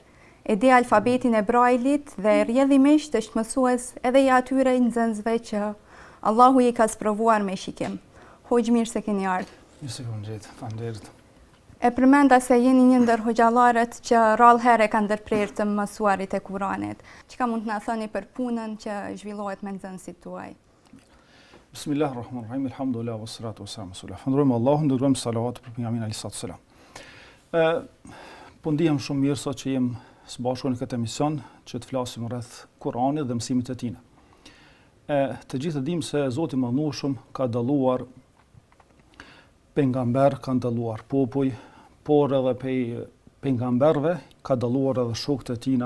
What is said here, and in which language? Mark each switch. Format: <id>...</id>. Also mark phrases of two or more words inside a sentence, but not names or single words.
<sq>E di alfabetin e Brailit dhe rrjedhimisht është mësues edhe i atyre nxënësve që Allahu i ka sprovuar me shikim. Hoxh, mirë se keni ardhur. Mirë se keni gjetë, faleminderit. E përmenda se jeni një ndër hoxhallarët që rrallë herë kanë ndërprerë të mësuarit e Kuranit. Çka mund të na thoni për punën që zhvillohet me nxënësit tuaj?</sq> <ar>بسم الله الرحمن الرحيم الحمد لله والصلاة والسلام على رسول الله.</ar> <sq>Falënderojmë Allahun, dërgojmë salavat për pejgamberin</sq> <ar>عليه السلام.</ar> <sq>Po ndihem shumë mirë sot që jem së bashku në këtë emision që të flasim rreth Kuranit dhe mësimit të tij. Të gjithë dimë se Zoti i Madhërisht ka dalluar pejgamber, ka dalluar popull, por edhe pejgamberëve ka dalluar edhe shokët e tij.</sq>